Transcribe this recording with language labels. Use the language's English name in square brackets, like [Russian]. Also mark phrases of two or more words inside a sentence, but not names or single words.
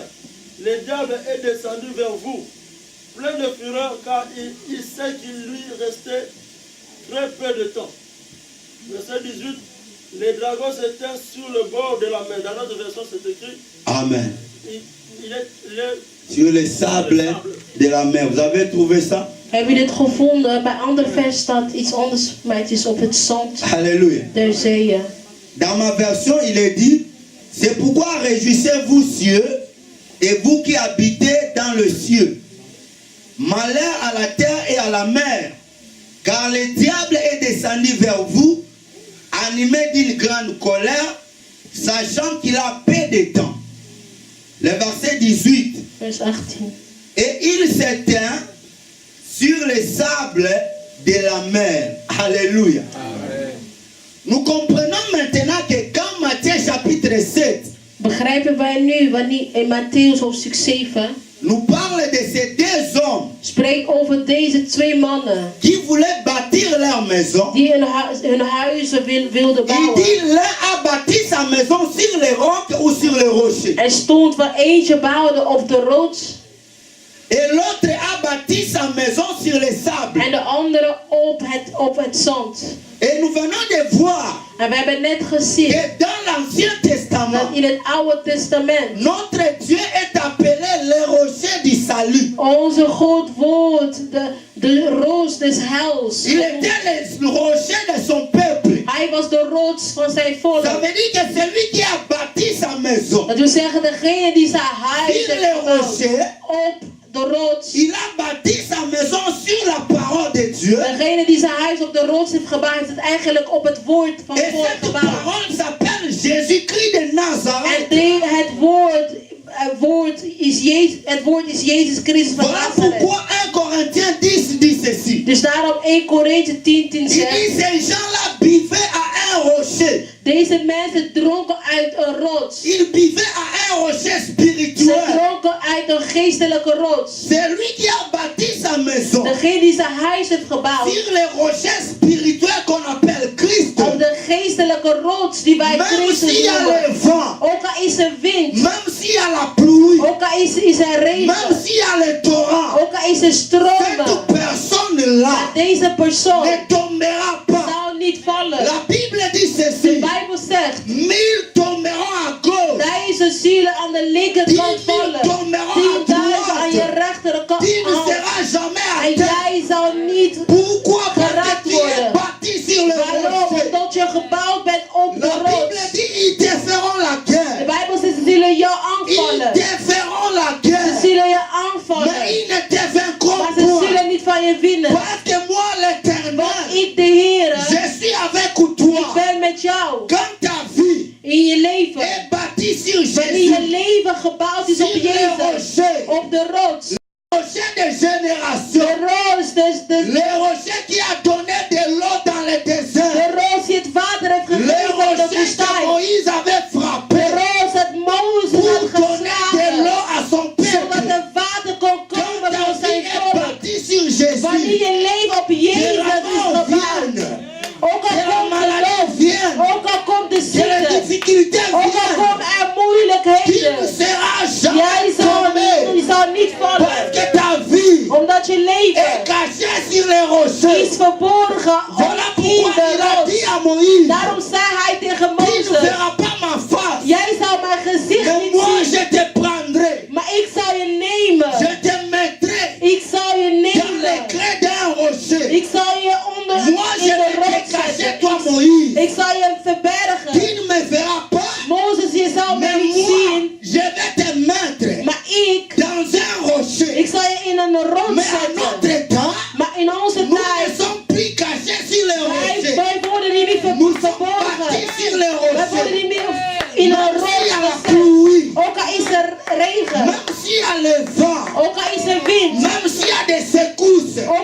[French] Le diable est descendu vers vous, plein de fureur, car il sait qu'il lui restait très peu de temps. Verset 18. Les dragons s'éteignent sur le bord de la mer. Dans notre version, c'est écrit. Amen. Il est Sur les sables de la mer. Vous avez trouvé ça? [Dutch] Hebben jullie het gevonden? Bij ander vers staat iets anders, maar het is op het zand [French] Alléluia. [Dutch] der zeeën. [French] Dans ma version, il est dit, c'est pourquoi réjouissez-vous, cieux, et vous qui habitez dans le ciel. Malheur à la terre et à la mer, car le diable est descendu vers vous, animé d'une grande colère, sachant qu'il a peu de temps. Le verset 18. [Dutch] Vers 18. [French] Et il s'éteint sur les sables de la mer. Alléluia. Amen. Nous comprenons maintenant que quand Matthieu chapitre 7 [Dutch] Begrijpen wij nu wanneer in Matthäus hoofdstuk 7 [French] nous parle de ces deux hommes [Dutch] spreekt over deze twee mannen [French] qui voulaient bâtir leur maison. [Dutch] die hun huizen wilden [French] Il [Dutch] bouwen. [French] dit l'un a bâti sa maison sur les rocs ou sur les rochers. [Dutch] Er stond waar eentje bouwde op de rots [French] Et l'autre a bâti sa maison sur les sables. [Dutch] en de andere op het zand. [French] Et nous venons de voir [Dutch] En we hebben net gezien [French] que dans l'Ancien Testament, [Dutch] dat in het Oude Testament [French] notre Dieu est appelé le rocher du salut. [Dutch] onze God wordt de rots des heils. [French] Il était le rocher de son peuple. [Dutch] Hij was de rots van zijn volk. [French] Ça veut dire que celui qui a bâti sa maison [Dutch] Dat wil zeggen, degene die zijn huis [French] sur [Dutch] heeft [French] les [Dutch] gebouwd [French] rochers, [Dutch] op de rots. [French] il a bâti sa maison sur la parole de Dieu. [Dutch] Degene die zijn huis op de rots heeft gebouwd, heeft het eigenlijk op het woord van [French] Et [Dutch] God [French] cette [Dutch] gebouwd. [French] parole s'appelle Jésus-Christ de Nazareth. [Dutch] En het woord is Jezus Christus van [French] Voilà [Dutch] Nazareth. [French] pourquoi 1 Corinthiens 10 dit ceci. [Dutch] Dus daarom 1 Korinthe 10:10 [French] Il dit [Dutch] zegt, [French] ces gens-là buvaient à un rocher. [Dutch] deze mensen dronken uit een rots. [French] Ils buvaient à un rocher [Dutch] Ze [French] spirituel. [Dutch] dronken uit een geestelijke rots. [French] C'est lui qui a bâti sa maison [Dutch] Degene die zijn huis heeft gebouwd [French] sur les rochers spirituels qu'on appelle Christ. [Dutch] op de geestelijke rots die wij [French] Même [Dutch] Christus [French] s'il y a [Dutch] noemen. [French] le vent, [Dutch] Ook al is er wind, [French] même s'il y a la pluie, [Dutch] ook al is er regen, [French] même s'il y a le torrent, [Dutch] ook al is er stromen, [French] cette personne-là [Dutch] maar deze persoon [French] ne tombera pas. [Dutch] zal niet vallen. [French] La Bible dit [Dutch] De [French] ceci. [Dutch] Bijbel zegt, [French] 1000 tomberont à gauche, [Dutch] 1000 zielen aan de linkerkant [French] 10 [Dutch] vallen, [French] 000 tomberont à [Dutch] 10.000 aan je [French] droite. [Dutch] rechterkant. [French] Tu ne seras jamais à [Dutch] En [French] terre. [Dutch] jij zal niet. [French] Pourquoi? Parce [Dutch] Geraakt [French] que tu es [Dutch] worden. [French] bâti sur le [Dutch] Waarom? [French] rocher. [Dutch] Omdat je gebouwd bent op de [French] La Bible [Dutch] rots. [French] dit ils te feront la [Dutch] De [French] guerre. [Dutch] Bijbel zegt, ze zullen jou [French] Ils [Dutch] aanvallen. [French] te feront la [Dutch] Ze [French] guerre. [Dutch] zullen je [French] Mais [Dutch] aanvallen. [French] ils ne te vaincront [Dutch] Maar ze [French] point. [Dutch] zullen niet van je winnen. [French] Parce que moi, [Dutch] Want [French] l'Éternel, [Dutch] ik, de Heer, [French] je suis avec [Dutch] ik [French] toi. [Dutch] ben met jou. [French] Quand ta vie [Dutch] In je leven. [French] est bâtie sur [Dutch] Wanneer je [French] Jésus, [Dutch] leven gebouwd is op [French] sur les [Dutch] Jezus. [French] rochers, [Dutch] Op de rots. [French] rocher de [Dutch] De [French] génération, [Dutch] rots, [French] le rocher qui a donné de l'eau dans le [Dutch] de [French] désert, [Dutch] rots die het water heeft [French] le [Dutch] gegeven in de [French] rocher que [Dutch] woestijn. [French] Moïse avait [Dutch] De [French] frappé [Dutch] rots dat Mozes [French] pour [Dutch] had [French] donner de [Dutch] geslagen. [French] l'eau à son [Dutch] Zodat [French] peuple. [Dutch] er water kon [French] Quand [Dutch] komen [French] ta [Dutch] voor [French] vie [Dutch] zijn [French] est [Dutch] volk. [French] bâtie sur [Dutch] Wanneer [French] Jésus, [Dutch] je leven op [French] que [Dutch] Jezus [French] la [Dutch] is [French] mort [Dutch] gebouwd. [French] vienne, [Dutch] Ook [French] que [Dutch] al [French] la [Dutch] komt de [French] maladie [Dutch] lof. [French] vienne, [Dutch] Ook al komt de [French] que les [Dutch] ziekte. [French] difficultés [Dutch] Ook al [French] viennent, [Dutch] komen er [French] tu [Dutch] moeilijkheden. [French] ne seras [Dutch] Jij [French] jamais [Dutch] zal [French] tombé. [Dutch] niet [French] Parce [Dutch] vallen. [French] que ta vie [Dutch] Omdat je [French] est [Dutch] leven [French] cachée sur les [Dutch] is [French] rochers. [Dutch] verborgen [French] Voilà [Dutch] in [French] pourquoi [Dutch] de [French] il a [Dutch] rots. [French] dit à Moïse, [Dutch] Daarom zei hij tegen [French] tu ne [Dutch] Mozes, [French] verras pas ma face, [Dutch] jij zal mijn gezicht [French] mais [Dutch] niet [French] moi [Dutch] zien, [French] je te prendrai, [Dutch] maar ik zal je nemen. [French] je te mettrai [Dutch] Ik zal je [French] dans les [Dutch] nemen. [French] creux d'un rocher. [Dutch] Ik zal je onder [French] Moi [Dutch] in [French] je [Dutch] de [French] vais te [Dutch] rots [French] cacher, [Dutch] zetten. [French] toi Moïse. [Dutch] Ik zal je [French] Tu [Dutch] verbergen. [French] ne me verras pas, [Dutch] Mozes, je zal mij [French] mais [Dutch] niet [French] moi [Dutch] zien, [French] je vais te mettre [Dutch] maar ik [French] dans un rocher. [Dutch] zal je in een rots [French] Mais à [Dutch] zetten. [French] notre temps, [Dutch] Maar in onze [French] nous ne [Dutch] tijd, [French] sommes plus cachés sur les rochers. [Dutch] wij worden hier niet [French] Nous sommes [Dutch] verborgen. [French] bâtis sur les [Dutch] Wij worden [French] rochers. [Dutch] niet meer in een [French] Même s'il y a la [Dutch] rots gezet. [French] pluie, [Dutch] Ook al is er regen, [French] même s'il y a le vent, [Dutch] ook al is er wind, [French] même s'il y a des secousses,